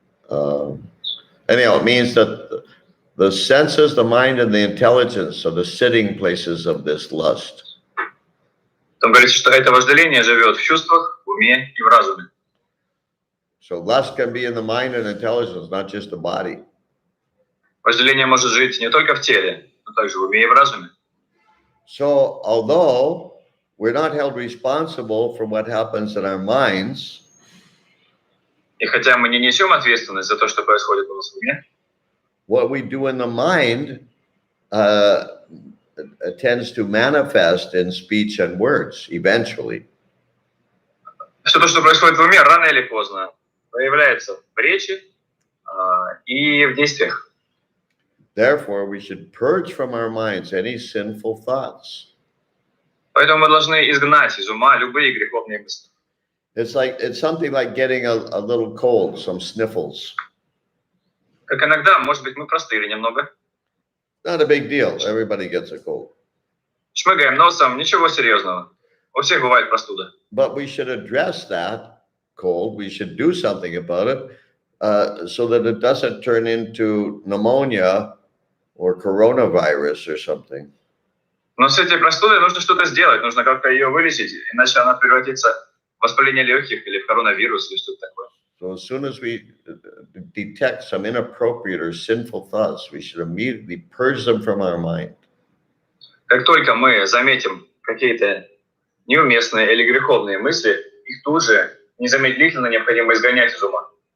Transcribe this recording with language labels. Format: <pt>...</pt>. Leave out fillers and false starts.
<en>Anyhow, it means that the senses, the mind, and the intelligence are the sitting places of this lust.</en> <ru>Там говорится, что это вожделение живет в чувствах, в уме и в разуме.</ru> <en>So lust can be in the mind and intelligence, not just the body.</en> <ru>Вожделение может жить не только в теле, но также в уме и в разуме.</ru> <en>So although we're not held responsible for what happens in our minds,</en> <ru>И хотя мы не несем ответственность за то, что происходит у нас в уме,</ru> <en>what we do in the mind tends to manifest in speech and words eventually.</en> <ru>все то, что происходит в уме, рано или поздно проявляется в речи и в действиях.</ru> <en>Therefore, we should purge from our minds any sinful thoughts.</en> <ru>Поэтому мы должны изгнать из ума любые греховные мысли.</ru> <en>It's something like getting a little cold, some sniffles.</en> <ru>Как иногда, может быть, мы простыли немного,</ru> <en>Not a big deal. Everybody gets a cold.</en> <ru>шмыгаем носом, ничего серьезного. У всех бывает простуда.</ru> <en>But we should address that cold. We should do something about it so that it doesn't turn into pneumonia or coronavirus or something.</en> <ru>Но с этой простудой нужно что-то сделать, нужно как-то ее вылечить, иначе она превратится в воспаление легких или в коронавирус или что-то такое.</ru> <en>So as soon as we detect some inappropriate or sinful thoughts, we should immediately purge them from our mind.</en> <ru>Как только мы заметим какие-то неуместные или греховные мысли, их тут же незамедлительно необходимо изгонять из ума.</ru>